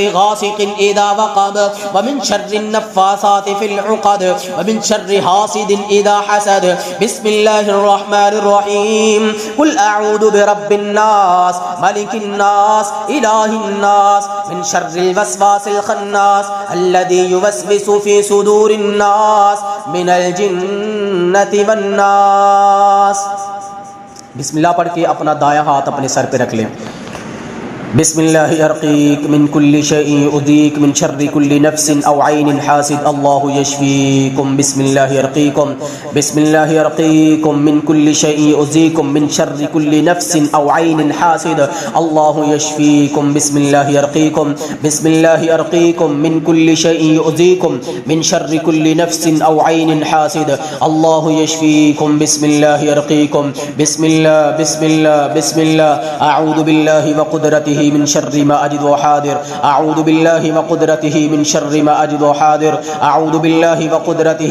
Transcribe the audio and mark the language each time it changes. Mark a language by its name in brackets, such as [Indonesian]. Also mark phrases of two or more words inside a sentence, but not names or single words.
[Arabic] غاسق إذا وقب ومن شر النفاثات في العقد ومن شر حاسد إذا حسد بسم الله الرحمن الرحيم قل أعوذ برب الناس ملك الناس إله الناس من شر الوسواس الخناس الذي يوسوس في صدور الناس من الجنة والناس। [Hindi] बिस्मिल्लाह पढ़ के अपना दायां हाथ अपने सर पे रख लें। [Arabic] بسم الله أرقيك من كل شيء يؤذيك من شر كل نفس أو عين حاسد الله يشفيكم بسم الله أرقيكم بسم الله أرقيكم من كل شيء يؤذيكم من شر كل نفس أو عين حاسد الله يشفيكم بسم الله أرقيكم بسم الله أرقيكم من كل شيء يؤذيكم من شر كل نفس أو عين حاسد الله يشفيكم بسم الله أرقيكم بسم الله بسم الله بسم الله أعوذ بالله وقدرته من شر ما أجد وحاضر أعوذ بالله وقدرته من شر ما أجد وحاضر أعوذ بالله وقدرته